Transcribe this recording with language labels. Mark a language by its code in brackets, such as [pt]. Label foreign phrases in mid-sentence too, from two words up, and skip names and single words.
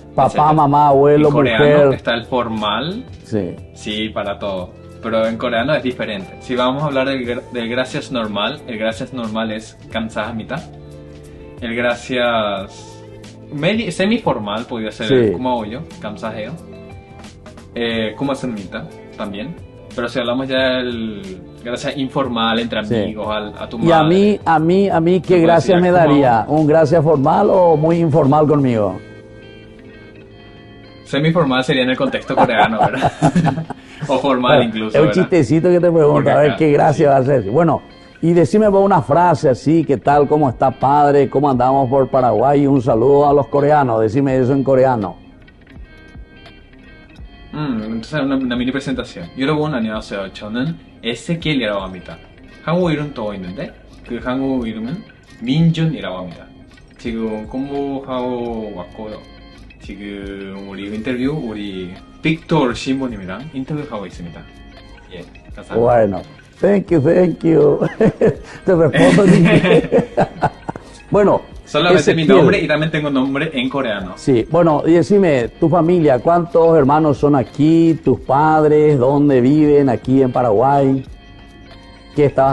[es] Papá, etcétera. mamá, abuelo, En coreano mujer. está el formal. Sí. Sí, para todo. pero en coreano es diferente. Si vamos a hablar del gracias normal, el gracias normal es 감사합니다. El gracias semi-formal podría ser Sí. [ko] 고마워요, 감사해요. 고맙습니다 también. [es] Pero si hablamos ya del gracias informal entre Sí. amigos, a tu Y madre. a mí, ¿qué puedes gracias decir, me ¿cómo? daría? ¿Un gracias formal o muy informal conmigo? Semi-formal sería en el contexto coreano, ¿verdad? O formal Bueno, incluso, es un ¿verdad? chistecito que te Porque pregunto, a ver acá, qué gracia sí. va a ser. Bueno, y decime vos una frase así, ¿qué tal? ¿Cómo está padre? ¿Cómo andamos por Paraguay? Un saludo a los coreanos, decime eso en coreano. entonces una mini presentación. [ko] 여러분 안녕하세요. 저는 에세키엘이라고 합니다. 한국 이름 또 있는데 그 한국 이름은 민준이라고 합니다. 지금 공부하고 왔고요. 지금 우리 인터뷰 우리 빅토르 신부님이랑 인터뷰하고 있습니다. 예, 감사합니다. [es] Bueno, [en] thank you. [es] Te respondo en inglés. Bueno, Solamente mi Ezequiel. nombre y también tengo nombre en coreano. Sí, bueno, y decime, tu familia, ¿cuántos hermanos son aquí? ¿Tus padres? ¿Dónde viven? ¿Aquí en Paraguay? ¿Qué estabas